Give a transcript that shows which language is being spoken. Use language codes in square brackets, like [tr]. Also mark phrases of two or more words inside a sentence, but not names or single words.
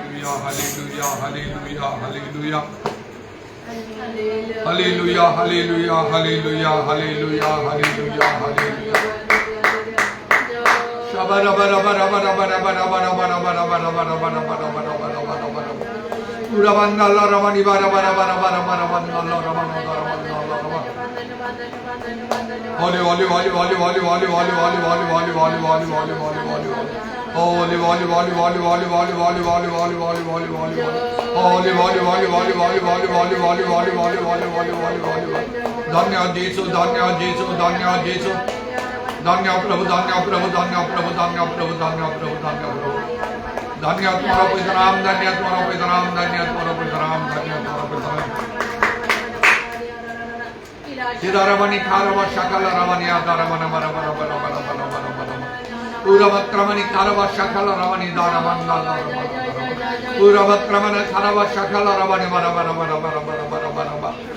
[en] hallelujah, hallelujah, hallelujah. Hallelujah, hallelujah, hallelujah, hallelujah, hallelujah, hallelujah. Shabara bara bara bara bara bara bara bara bara bara bara bara bara bara bara bara. Urabanda Allah Ramani bara bara bara bara bara bara Allah Ramani bara bara Allah. Holy, holy, holy, holy, holy, holy, holy, holy, holy, holy, holy, holy, holy, holy, holy, holy. Holy, holy, holy, holy, holy, holy, holy, holy, holy, holy, holy, holy, holy. Holy, holy, holy, holy, holy, holy, holy, holy, holy, holy, holy, holy, holy, holy. [hi] धन्य जीसु, धन्य जीसु, धन्य जीसु. धन्य प्रभु, धन्य प्रभु, धन्य प्रभु, धन्य प्रभु, धन्य प्रभु, धन्य प्रभु. धन्य तुम्हारा पवित्र नाम, धन्य तुम्हारा पवित्र नाम, धन्य तुम्हारा पवित्र नाम, धन्य तुम्हारा पवित्र नाम. Sidaramani Karava Shakala Ravani Adaramana Bara Bara Bara Bara Bara Bara Bara. Uravatramani Karava Shakala Ravani Daramanda Ravana. Uravatramana Karava Shakala Ravani Bara Bara Bara Bara Bara Bara Bara Bara.